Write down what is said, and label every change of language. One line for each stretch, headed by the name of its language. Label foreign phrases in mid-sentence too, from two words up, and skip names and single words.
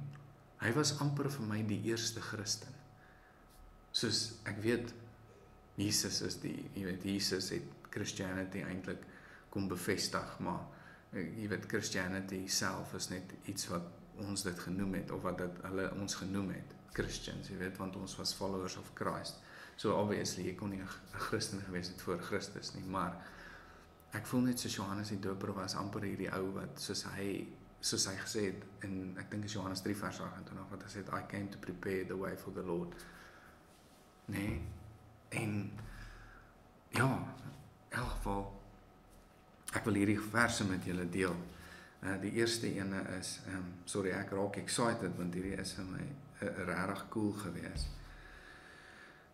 Afrikaans: Hy was amper vir my die eerste Christen. Soos ek weet, Jesus het Christianity eintlik kom bevestig, maar jy weet, Christianity self is net iets wat ons dit genoem het, of wat hulle ons genoem het, Christians, jy weet, want ons was
English: followers of Christ.
Afrikaans: So obviously, jy kon nie 'n Christen gewees het voor Christus nie, maar ek voel net soos Johannes die Doper was amper hierdie ou wat, soos hy gesê het, en ek dink is Johannes 3 vers 28, wat hy sê,
English: I came to prepare the way for the Lord.
Afrikaans: Nee, en ja, in elk geval, ek wil hierdie verse met julle deel. Die eerste ene is, ek raak excited, want hierdie is vir my regtig cool gewees.